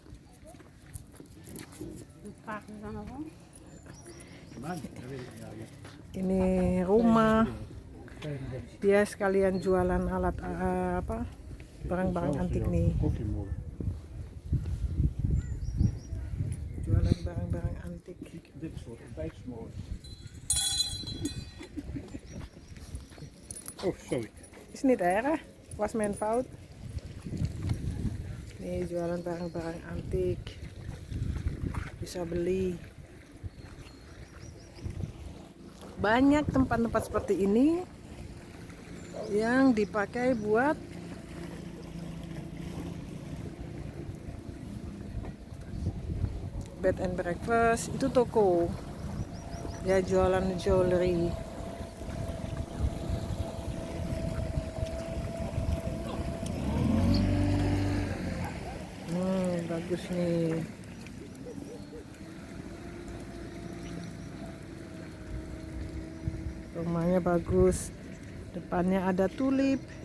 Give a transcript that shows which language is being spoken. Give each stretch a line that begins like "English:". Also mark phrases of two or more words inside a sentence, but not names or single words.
Indonesian: Ini rumah, dia sekalian jualan alat barang-barang antik nih. Jualan barang-barang antik.
English: Oh, sorry.
Dutch: Is niet erg, was mijn fout.
Indonesian: Nih jualan barang-barang antik, bisa beli. Banyak tempat-tempat seperti ini yang dipakai buat
English: bed and breakfast.
Indonesian: Itu toko, ya jualan jewelry. Bagus nih. Rumahnya bagus, depannya ada tulip.